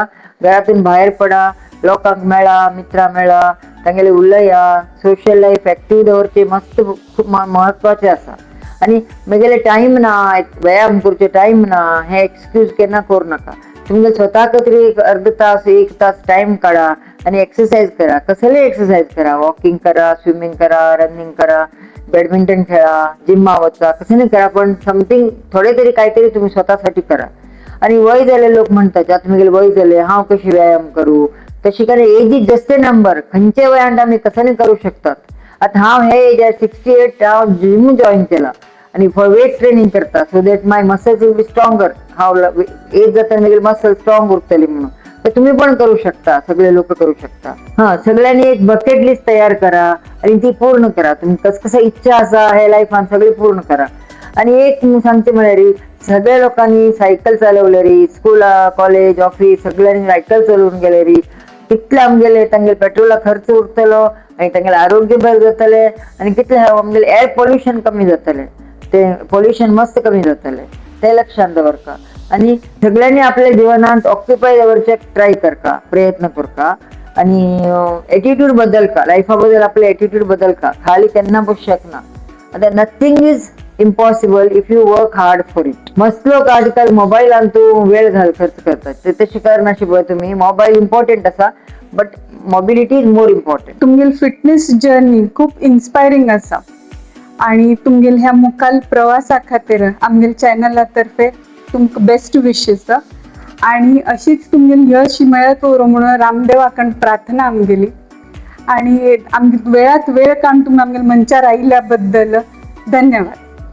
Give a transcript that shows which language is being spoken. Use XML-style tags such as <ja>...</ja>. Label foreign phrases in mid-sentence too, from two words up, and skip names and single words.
<kok>घरातून भायर पडा, लोकांक मेळा, मित्रां मेळा, तांगेले उलया,</kok> <en>social life active</en> <kok>दवरचे मस्त खूब महत्वाचें आसा. आनी म्हगेले टायम ना, व्यायाम करचे टायम ना हे एक्सक्यूज केन्ना करूं नाका. तुमगे स्वताक तरी एक अर्ध तास 1 तास टायम काढा आनी एक्सरसाइज करा. कसले एक्सरसाइज करा, वॉकिंग करा, स्विमिंग करा, रनिंग करा, बॅडमिंटन खेळा, जिम्मा वचा, कसं करा पण समथिंग थोडे तरी काहीतरी तुम्ही स्वतःसाठी करा. आणि वय झाले लोक म्हणतात आता म्हगेले वय झाले हांव कशी व्यायाम करू, तशी काय</kok> <en>age is just a number.</en> <kok>खंयचे वयांत आमी कसं करू शकतात. आता हांव हे एजार 68 हांव</kok> <en>gym join</en> <kok>केला आणि</kok> <en>for weight training</en> <kok>करता</kok> <en>so that my muscles will be stronger.</en> <kok>हांव एज जाता म्हगेली</kok> <en>muscle strong</en> <kok>उरतली म्हणून.</kok> <mr>तर तुम्ही पण करू शकता, सगळे लोक करू शकता. हा, सगळ्यांनी एक</mr> <en>bucket list</en> <mr>तयार करा आणि ती पूर्ण करा.</mr> <kok>तुम्ही कसं इच्छा असा हे लाईफान सगळी पूर्ण करा.</kok> <mr>आणि एक मी सांगते म्हणारी, सगळ्या लोकांनी सायकल चालवलेली,</mr> <en>school college office</en> <mr>सगळ्यांनी सायकल चालवून गेलेली,</mr> <kok>कितले आमगेले तांगेले पेट्रोला खर्च उरतलो आणि तांगेले आरोग्य बरें जातले आणि कितले आमगेले</kok> <en>air pollution</en> <kok>कमी जातले, ते पोल्युशन मस्त कमी जातले, ते लक्षात दवरका. आणि सगळ्यांनी आपल्या जीवनात ऑक्युपाय जावरचे ट्राय करका, प्रयत्न करका. आणि एटिट्यूड बदलका, लाईफा बद्दल आपले एटिट्यूड बदलका. खाली केन्ना बसशाक ना.</kok> <en>आता nothing is impossible if you work hard for it.</en> <kok>मस्त लोक आजकाल मोबाईलान तू वेळ खर्च करतात, ते तशी करनाशिबो. तुम्ही</kok> <en>mobile important</en> <kok>असा,</kok> <en>but mobility is more important.</en> <kok>तुमगेल</kok> <en>fitness journey</en> <kok>खूप इन्स्पायरिंग असा आणि तुमगेल ह्या मुखाल प्रवासा खातीर आमगेल चॅनला तर्फे तुमकां</kok> <en>best wishes.</en> <kok>आणि अशीच तुमगेल यश मेळत वरो म्हणून रामदेवाकण प्रार्थना आमगेली. आणि वेळात वेळ काढून तुम्ही आमगेल मंचार आयिल्ल्या बद्दल धन्यवाद.</kok>